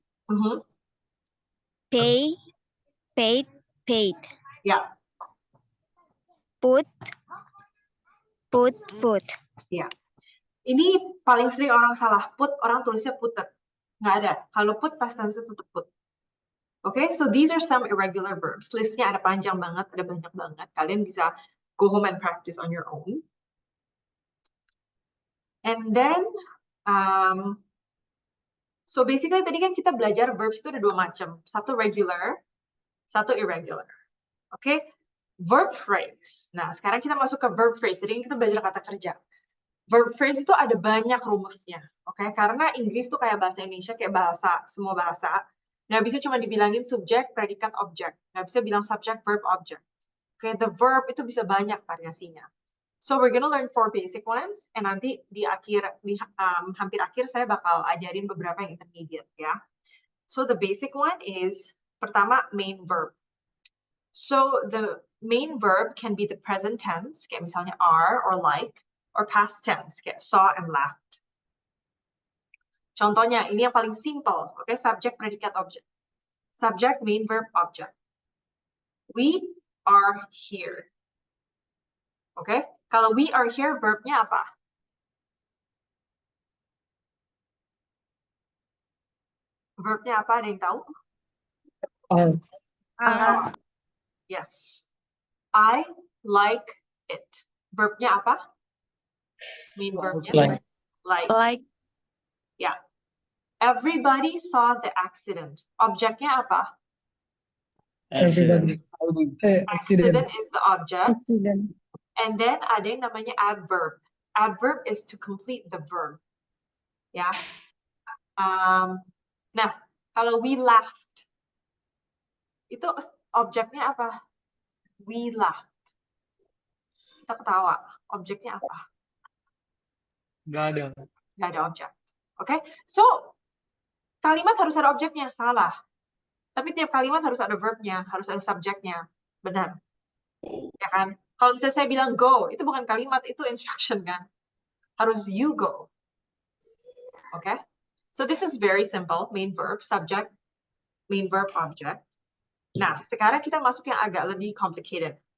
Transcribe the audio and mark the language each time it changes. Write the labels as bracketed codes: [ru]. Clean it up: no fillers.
[en] Mhm. Pay, paid. [id] Ya, [en] Put. [id] ya. Ini paling sering orang salah. Put, orang tulisnya putet. Nggak ada. Kalau put, past tense tetap put. [en] Okay, so these are some irregular verbs. [id] Listnya ada panjang banget, ada banyak banget. Kalian bisa [en] go home and practice on your own. And then, so basically [id] tadi kan kita belajar verbs itu ada 2 macam. Satu regular, satu irregular. Oke, verb phrase. Nah, sekarang kita masuk ke verb phrase. Jadi kita belajar kata kerja. Verb phrase itu ada banyak rumusnya. Oke, karena Inggris tuh kayak bahasa Indonesia, kayak semua bahasa. Nggak bisa cuma dibilangin subjek, predikat, objek. Nggak bisa bilang subject, verb, object. Oke, the verb itu bisa banyak variasinya. [en] So we're gonna learn 4 basic ones, and [id] nanti di hampir akhir saya bakal ajarin beberapa yang intermediate ya. [en] So the basic one is pertama main verb. So the main verb can be the present tense, [id] kayak misalnya [en] are or like, or past tense, kayak saw and laughed. [id] Contohnya, ini yang paling simple, okay? [en] Subject, predikat, object. Subject, main verb, object. We are here. Okay? [id] Kalau we are here, verbnya apa? Verbnya apa? Ada yang tahu? [en] Are. Yes. I like it. [id] Verbnya apa? Main verbnya? [en] Like. Yeah. Everybody saw the accident. [id] Objeknya apa? [en] Everybody. Accident is the object. Accident. And then [id] ada yang namanya adverb. [en] Adverb is to complete the verb. [id] Ya. Nah, kalau [en] we laughed, [id] itu objeknya apa? [en] We laughed. [id] Kita ketawa. Objeknya apa? nggak ada. Nggak ada objek. Oke? So, kalimat harus ada objeknya. Salah. Tapi tiap kalimat harus ada verbnya, harus ada subjeknya. Benar. Ya kan? Kalau misalnya saya bilang go, itu bukan kalimat, itu instruction kan? Harus you go. Oke? [en] So this is very simple. Main verb, subject, main verb, object. [id] Nah, sekarang kita masuk yang agak lebih complicated.